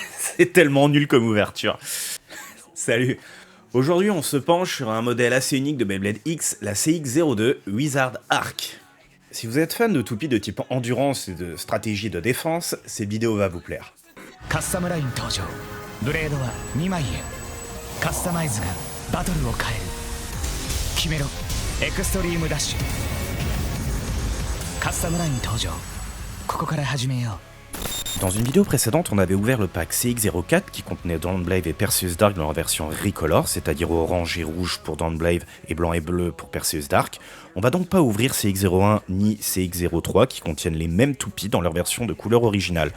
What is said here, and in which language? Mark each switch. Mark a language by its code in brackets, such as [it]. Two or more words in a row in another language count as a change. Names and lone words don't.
[fr] C'est tellement nul comme ouverture. Salut. Aujourd'hui, on se penche sur un modèle assez unique de Beyblade X, la CX-02 Wizard Arc. Si vous êtes fan de toupies de type endurance et de stratégie de défense, cette vidéo va vous plaire. [ja] カスタムライン登場ブレードは2枚へカスタマイズがバトルを変える決めろエクストリームダッシュカスタムライン登場ここから始めよう [fr] Dans une vidéo précédente, on avait ouvert le pack CX-04 qui contenait Dawnblade et Perseus Dark dans leur version Recolor, c'est-à-dire orange et rouge pour Dawnblade et blanc et bleu pour Perseus Dark. On va donc pas ouvrir CX-01 ni CX-03 qui contiennent les mêmes toupies dans leur version de couleur originale.